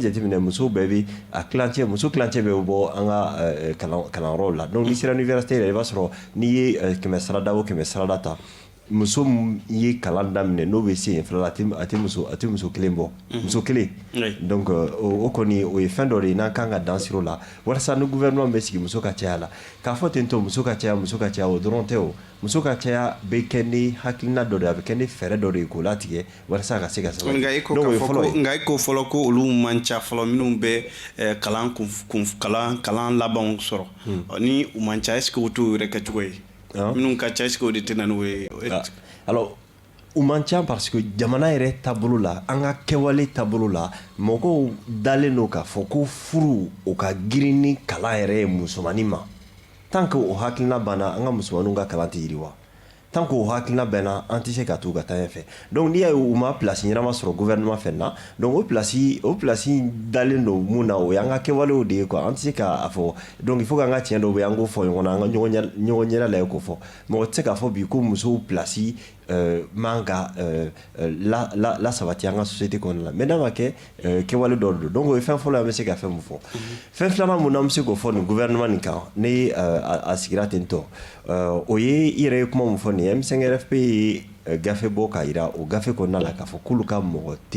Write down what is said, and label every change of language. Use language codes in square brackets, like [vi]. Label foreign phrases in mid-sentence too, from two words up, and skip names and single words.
[bm] jateminɛ musow bɛɛ bɛ a kilancɛ muso kilancɛ bɛ bɔ an ka kalanyɔrɔw la donc n'i sera université yɛrɛ i b'a sɔrɔ n'i ye 100 sarada o 100 sarada ta muso ye kalan daminɛ n'o bɛ se yen fɔlɔ a tɛ muso kelen bɔ muso kelen donc o kɔni o ye fɛn dɔ de ye n'an kan ka dan sira o la walasa ni gouvernement bɛ sigi muso ka caya la k'a fɔ ten tɔ muso ka caya o dɔrɔn tɛ o muso ka caya bɛ kɛ ni hakilina dɔ de ye a bɛ kɛ ni fɛɛrɛ dɔ de ye k'o latigɛ walasa a ka se ka sabati nka e ko fɔlɔ ko olu man ca fɔlɔ minnu bɛ kalan labanw sɔrɔ ni u man ca est-ce que o t'o yɛrɛ kɛcogo ye minnu ka ca est-ce que o de tɛ na n'o ye alors u man ca [fr] parce que [bm] jamana yɛrɛ taabolo la an ka kɛwale taabolo la mɔgɔw dalen don k'a fɔ ko furu o ka girin ni kalan yɛrɛ ye musomanin ma [fr] tant que [bm] o hakilina banna an ka musomaninw ka kalan tɛ yiriwa [fr] tant que [bm] o hakilina bɛnna an tɛ se ka t'u ka taa ɲɛfɛ donc n'i y'a ye u ma place ɲɛnama sɔrɔ gouvernement fɛ na donc o place dalen don mun na o y'an ka kɛwalew de ye quoi an tɛ se k'a fɔ donc [fr] il faut [bm] k'an ka tiɲɛ dɔw bɛ an k'o fɔ ɲɔgɔn na an ka ɲɔgɔn ɲɛda lajɛ k'o fɔ mɔgɔ tɛ se k'a fɔ bi ko musow place man ka la sabati an ka société kɔnɔna la mais n'a ma kɛ kɛwale dɔ don donc o ye fɛn fɔlɔ an bɛ se ka fɛn mun fɔ fɛn filanan mun na an bɛ se k'o fɔ nin gouvernement nin kan ni a sigira ten tɔ o ye i yɛrɛ ye kuma mun fɔ nin ye M5 RFP ye gafe bɔ k'a jira o gafe kɔnɔna la k'a fɔ k'olu ka mɔgɔ